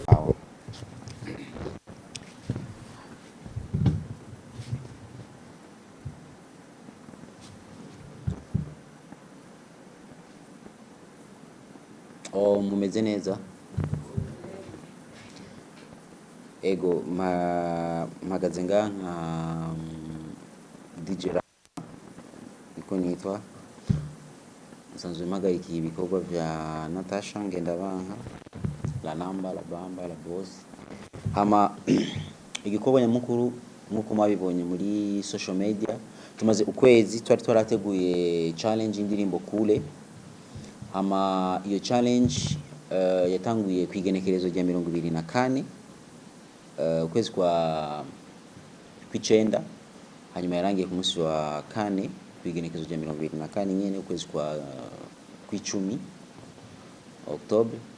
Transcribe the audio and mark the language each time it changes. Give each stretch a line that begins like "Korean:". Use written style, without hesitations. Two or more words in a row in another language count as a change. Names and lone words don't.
Rundi: mumeze neza ego mpagaze nga nka DJ niko nitwa nsanzwe mpagarikiye ibikorwa vya Natasha Ngendabanka
Swahili: la namba la bamba
Rundi: la boss hama igikorwa nyamukuru nkuko mwabibonye muri
English: social media
Rundi: tumaze ukwezi twari twarateguye challenge indirimbo kule hama iyo challenge yatanguye kwigenekerezo rya 24 ukwezi kwa kwicenda hanyuma yarangiye ku munsi wa 4 kwigenekerezo rya 24 nyene ukwezi kwa kwicumi October